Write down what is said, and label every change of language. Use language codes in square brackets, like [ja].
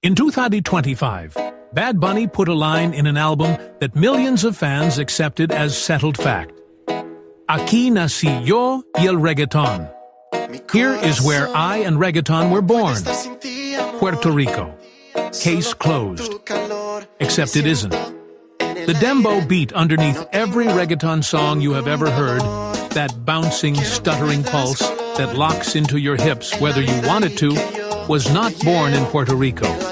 [en] In 2025, Bad Bunny put a line in an album that millions of fans accepted as settled fact. [es] Aquí nací yo y el reggaeton. [en] Here is where I and reggaeton were born. Puerto Rico. Case closed. Except it isn't. The dembow beat underneath every reggaeton song you have ever heard, that bouncing, stuttering pulse that locks into your hips whether you want it to, was not born in Puerto Rico.